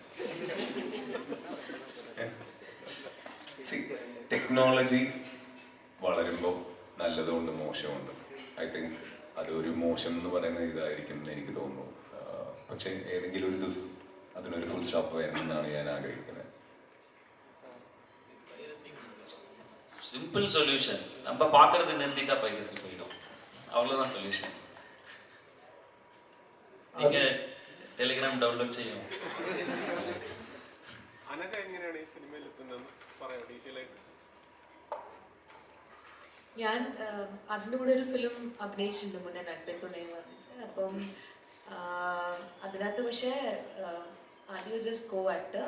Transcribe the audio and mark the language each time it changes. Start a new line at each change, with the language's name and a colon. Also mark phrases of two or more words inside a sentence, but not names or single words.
Malayalam: ടെക്നോളജി വളരുമ്പോൾ നല്ലതുകൊണ്ട് മോശമുണ്ട്.
English: I think
Malayalam: അതൊരു മോശം എന്ന് പറയുന്ന ഇതായിരിക്കും എന്ന് എനിക്ക് തോന്നുന്നു. പക്ഷേ ഏതെങ്കിലും ഒരു ദിവസം അതിനൊരു
English: full stop
Malayalam: വരണമെന്നാണ് ഞാൻ ആഗ്രഹിക്കുന്നത്.
English: simple solution,
Tamil: நம்ம பார்க்கறது நிறுத்திட்டா பைரசி போயிடும், அவ்வளோதான் சொல்யூஷன்.
Malayalam: நீங்கள் ടെലിഗ്രാം ഡൗൺലോഡ് ചെയ്യും. അനഘ എങ്ങനെയാണ് ഈ സിനിമയിൽ എത്തുന്നതെന്ന് പറയാം ഡീറ്റെയിൽ ആയിട്ട്. ഞാൻ അതിൻ്റെ കൂടെ ഒരു ഫിലിം അഭിനയിച്ചിട്ടുണ്ട് മുന്നേ, നട്പെത്തുണയെന്ന് പറഞ്ഞിട്ട്. അപ്പം അതിനകത്ത് പക്ഷേ ആദ്യം
English: just co actor.